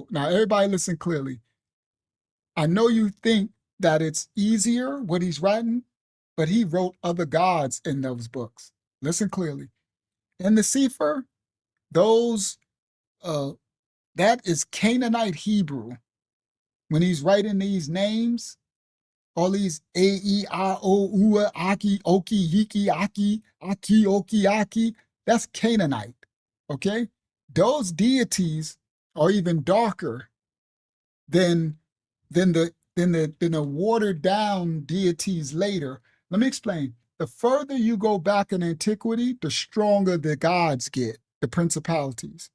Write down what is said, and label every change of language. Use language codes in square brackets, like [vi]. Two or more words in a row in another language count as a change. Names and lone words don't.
[en] Now, everybody listen clearly. I know you think that it's easier what he's writing, but he wrote other gods in those books. Listen clearly. In the Sephir, that is Canaanite Hebrew. When he's writing these names, all these A-E-I-O-U, Aki, Oki, Yiki, Aki, Aki, Oki, Aki, that's Canaanite, okay? Those deities are even darker than the watered down deities later. Let me explain. The further you go back in antiquity, the stronger the gods get, the principalities.